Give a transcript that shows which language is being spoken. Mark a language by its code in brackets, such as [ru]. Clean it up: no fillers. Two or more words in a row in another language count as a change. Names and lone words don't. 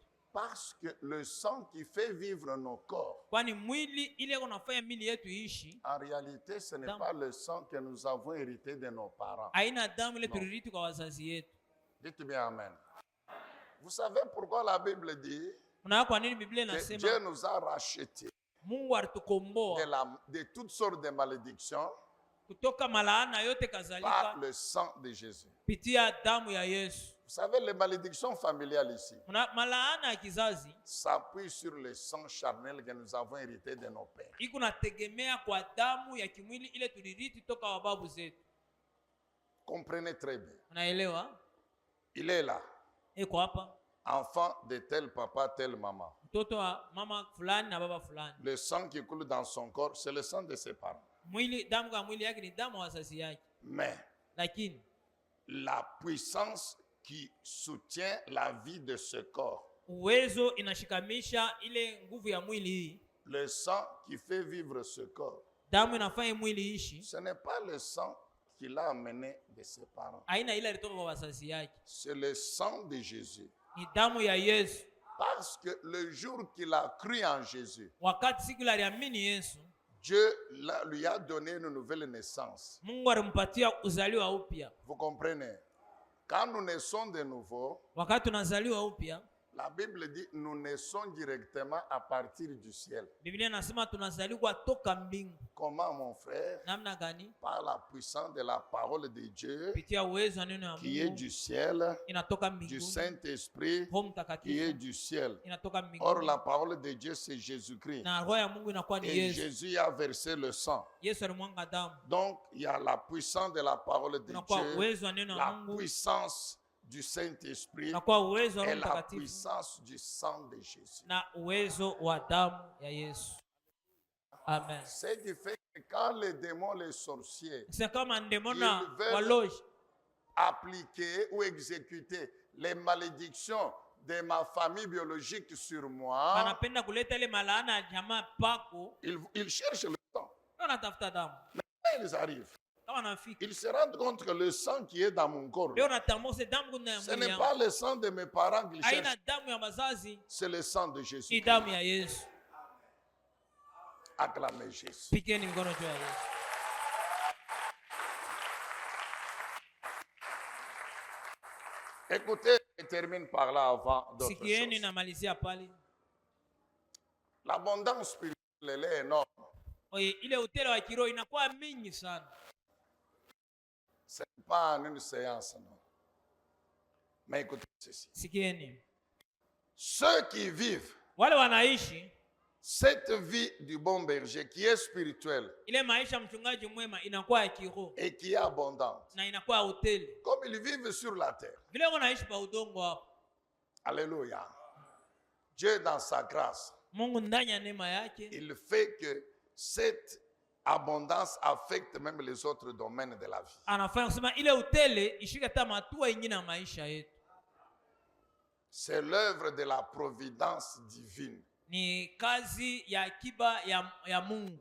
[fr] Parce que le sang qui fait vivre nos corps, [sw] Kwani mwili ile unafanya mili yetu ishi, [fr] en réalité, ce n'est pas le sang que nous avons hérité de nos parents. [sw] haina damu ile tulirithi kwa wazazi yetu. [fr] Dites bien Amen. Vous savez pourquoi la Bible dit [sw] Mnaona kwa nini Biblia [fr] que Dieu [sw] inasema [fr] nous a rachetés [sw] Mungu alitukomboa [fr] de toutes sortes de malédictions [sw] kutoka malaana yote [fr] par [sw] kadhalika [fr] le sang de Jésus. [sw] kupitia damu ya Yesu. [fr] Vous savez, les malédictions familiales ici [sw] Malaana ya kizazi [fr] s'appuient sur le sang charnel que nous avons hérité de nos pères. [sw] iko nategemea kwa damu ya kimwili ile tulirithi toka wababu zetu. [fr] Comprenez très bien. [sw] Unaelewa? [fr] Il est là, [sw] Iko hapa [fr] enfant de tel papa, telle maman. [sw] mtoto wa mama fulani na baba fulani. [fr] Le sang qui coule dans son corps, c'est le sang de ses parents. [sw] Mwili, damu kwa mwili yake ni damu ya wazazi yake, [fr] Mais [sw] lakini [fr] la puissance qui soutient la vie de ce corps, [sw] uwezo inashikamisha ile nguvu ya mwili hii. [fr] le sang qui fait vivre ce corps, [sw] Damu inafanya mwili ishi, [fr] ce n'est pas le sang qu'il a amené de ses parents. [sw] aina ile ilitoka kwa wazazi yake, [fr] C'est le sang de Jésus. [sw] ni damu ya Yesu. [fr] Parce que le jour qu'il a cru en Jésus, [sw] Wakati siku ile aliamini Yesu, [fr] Dieu lui a donné une nouvelle naissance. [sw] Mungu alimpatia uzaliwa upya. [fr] Vous comprenez? Quand nous naissons de nouveau, [sw] Wakati tunazaliwa upya, [fr] la Bible dit nous naissons directement à partir du ciel. [sw] Biblia inasema tunazaliwa toka mbingu. [fr] Comment, mon frère? [sw] Namna gani? [fr] Par la puissance de la parole de Dieu [sw] Kupitia uwezo wa neno ya [fr] qui est [sw] Mungu [fr] du ciel, [sw] inatoka [fr] du [sw] mbinguni. [fr] Saint-Esprit [sw] Roho [fr] qui est [sw] Mtakatifu [fr] du ciel. [sw] inatoka [fr] Or, [sw] mbinguni. [fr] la parole de Dieu, c'est Jésus-Christ. [sw] Na roho ya Mungu inakuwa ni [fr] Et [sw] Yesu. [fr] Jésus a versé le sang. [sw] Yesu alimwanga damu. [fr] Donc, il y a la puissance de la parole de [sw] Kunakuwa [fr] Dieu, [sw] uwezo wa neno la [fr] la [sw] Mungu, [fr] puissance du Saint-Esprit [sw] kunakuwa uwezo wa [fr] et [sw] Roho [fr] la [sw] Mtakatifu [fr] puissance du sang de Jésus. [sw] na uwezo wa damu ya Yesu. [fr] Amen. Ce qui fait que quand les démons, les sorciers, [sw] C'est kama ndemona [fr] Ils veulent- [sw] waloji [fr] appliquer ou exécuter les malédictions de ma famille biologique sur moi, [sw] wanapenda kuleta ile malaana ya jamaa pako, [fr] ils cherchent le sang. [sw] wanatafuta damu. [fr] Quand ils arrivent, [sw] Kama nafika [fr] ils se rendent compte que le sang qui est dans mon corps, [sw] leo natambua se damu kuna ya [fr] ce [sw] mwili [fr] n'est [sw] yangu. [fr] pas le sang de mes parents qu'ils cherchent, [sw] Haina damu ya wazazi, [fr] c'est le sang de [sw] ni [fr] Jésus. [sw] damu ya Yesu. [fr] Acclamez Jésus. [sw] Pikeni mikono juu ya Yesu. [fr] Écoutez, je termine par là avant d'autres [sw] Sikieni [fr] choses. [sw] namalizia pale. [fr] L'abondance spirituelle, elle est énorme. [sw] Oye, ile utele wa kiroho inakuwa mingi sana. [fr] Ce n'est pas en une séance, non. Mais écoutez ceci. [sw] Sikieni. [fr] Ceux qui vivent [sw] Wale wanaishi [fr] cette vie du bon berger qui est spirituelle [sw] ile maisha mchungaji mwema inakuwa ya kiroho [fr] et qui est abondante, [sw] na inakuwa ya utele. [fr] comme ils vivent sur la terre. [sw] Vile wanaishi pa udongo hapo. [fr] Alléluia. Dieu, dans sa grâce, [sw] Mungu ndani ya neema yake [fr] il fait que cette abondance affecte même les autres domaines de la vie. [sw] anafanya kusema ile utele ishike hata matua ingine ya maisha yetu. [fr] C'est l'œuvre de la providence divine. [sw] Ni kazi ya akiba ya Mungu.